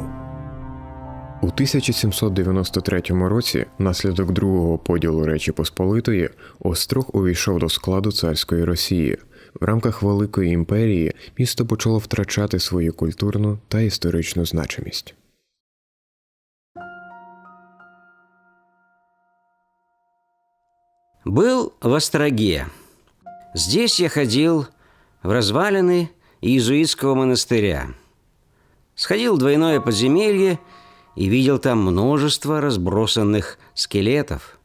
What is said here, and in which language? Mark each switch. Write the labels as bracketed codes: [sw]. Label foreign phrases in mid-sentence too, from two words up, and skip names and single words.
[uk] У 1793 році, внаслідок другого поділу Речі Посполитої, Острог увійшов до складу царської Росії. В рамках Великої імперії місто почало втрачати свою культурну та історичну значимість. [ru] Был в Остроге. Здесь я ходил в развалины иезуитского монастыря. Сходил в двойное подземелье и видел там множество разбросанных скелетов.